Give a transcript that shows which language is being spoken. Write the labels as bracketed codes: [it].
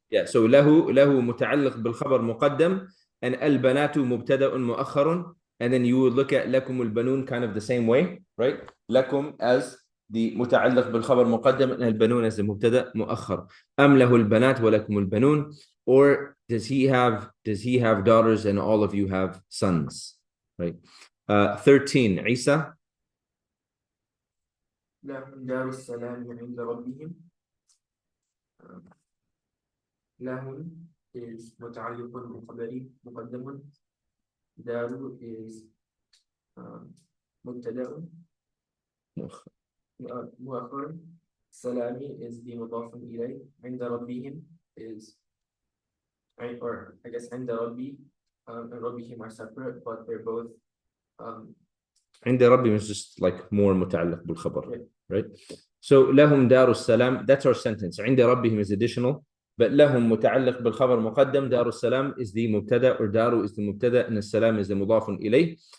[en] Yeah, so له متعلق بالخبر مقدم and البنات مبتدأ مؤخر, and then you would look at [ar] لكم البنون [en] kind of the same way, right? [ar] لكم as the متعلق بالخبر مقدم and البنون as the مبتدأ مؤخر. أم له البنات ولكم البنون, [en] or does he have daughters and all of you have sons, right? 13. Isa. [ar] لهم دار السلام عند ربهم. لهم is متعلق بخبري مقدم. دار is مبتدأ مؤخر. سلامي is the مضاف إليه. عند ربهم [en] is, or I guess عند ربي and ربهم are separate, but they're both [ar] عند ربهم [en] is just like more متعلق بالخبر, right? So [ar] لهم دار السلام, [en] that's our sentence. [ar] عند ربهم [en] is additional, but [ar] لهم متعلق بالخبر مقدم. دار السلام [en] is the مبتدا, or دار is the مبتدا, and السلام is the مضاف إليه.